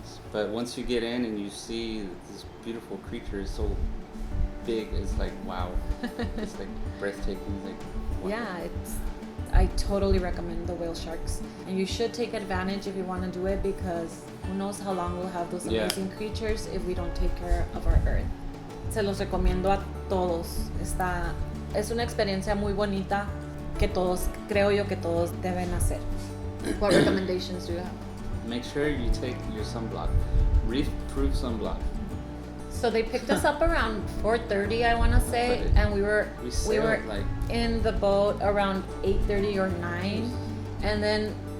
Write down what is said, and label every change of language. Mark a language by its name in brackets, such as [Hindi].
[English] But once you get in and you see this beautiful creature, it's so big, it's like, wow. It's like breathtaking. It's like, wow. Yeah, I totally recommend the whale sharks. And you should take advantage if you want to do it, because who knows how long we'll have those amazing creatures if we don't take care of our earth. [Spanish] Se los recomiendo a todos. Es una experiencia muy bonita que creo yo que todos deben hacer. [English] What recommendations do you have? Make sure you take your sunblock, reef-proof sunblock. So they picked us up around 4:30, I want to say, and we were like in the boat around 8:30 or 9, and then